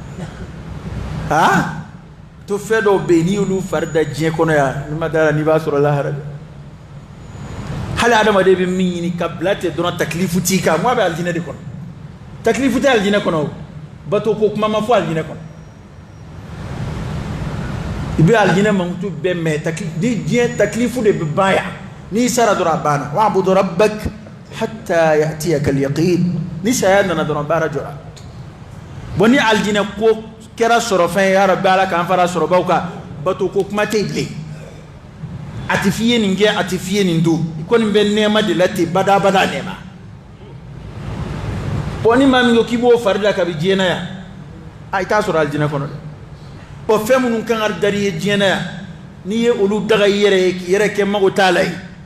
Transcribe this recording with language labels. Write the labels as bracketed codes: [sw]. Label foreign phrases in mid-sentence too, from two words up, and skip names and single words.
[bm] to fɛn dɔw bɛ yen n'i y'olu fari da diɲɛ kɔnɔ yan n'i ma d'a la n'i b'a sɔrɔ lahara dɛ hali adamaden bɛ min ɲini ka bila ten dɔrɔn takilifu t'i kan mun a bɛ alijinɛ de kɔnɔ takilifu tɛ alijinɛ kɔnɔ o bato ko kuma ma fɔ alijinɛ kɔnɔ i bɛ alijinɛ mankutu bɛɛ mɛn ni diɲɛ takilifu de bɛ ban yan n'i sara dɔrɔn a banna [ar] واعبد ربك حتى يأتيك اليقين [bm] ni saya nana dɔrɔn baara jɔra bon ni alijinɛ ko kɛra sɔrɔ fɛn ye [ar] يا رب [bm] Ala k'an fara sɔrɔbaw kan bato ko kuma tɛ yen bilen a tɛ f'i ye nin kɛ a tɛ f'i ye nin don i kɔni bɛ nɛɛma de la ten badabada nɛɛma bon ni maa min ko k'i b'o fari la kabi diɲɛ na yan i t'a sɔrɔ alijinɛ kɔnɔ dɛ bon fɛn minnu kan ka dari ye diɲɛ na yan n'i ye olu daga i yɛrɛ ye k'i yɛrɛ kɛ mago t'a la yen